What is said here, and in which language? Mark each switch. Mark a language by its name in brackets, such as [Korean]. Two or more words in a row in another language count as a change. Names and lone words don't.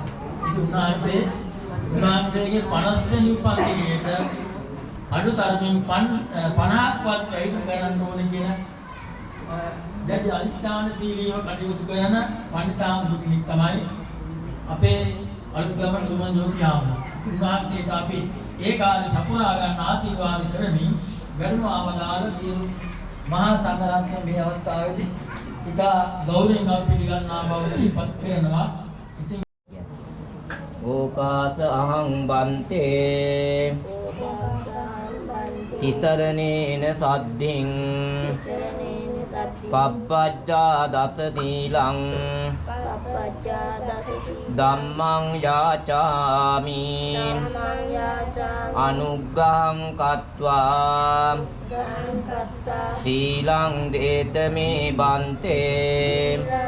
[Sinhala] ඉතින් උන්වහන්සේ උන්වහන්සේගේ 50 වෙනි උපන්දිනේට අඩුතරමින් 50ක්වත් වැඩි කරන්න ඕනේ කියන දැඩි අනිෂ්ඨාන සීලීව කටයුතු කරන පණිතාම් දුකින් තමයි අපේ අලුත්ගම තුමන් යෝගියාම. උන්වහන්සේට අපි ඒ කාලේ සපුරා ගන්න ආශිර්වාද කරමින් වැඩම ආවදාල සියලු මහා සංඝරත්නය මේ අවස්ථාවේදී ඉතා ගෞරවයෙන් අපි පිළිගන්නා බව දීපත් කරනවා. ඉතින් [Pali] ඕකාස අහං බන්තේ තිසරණේන සද්ධින් පබ්බජ්ජා දස සීලං ධම්මං යාචාමි අනුග්ගහං කତ୍වා සීලං දේතමේ බන්තේ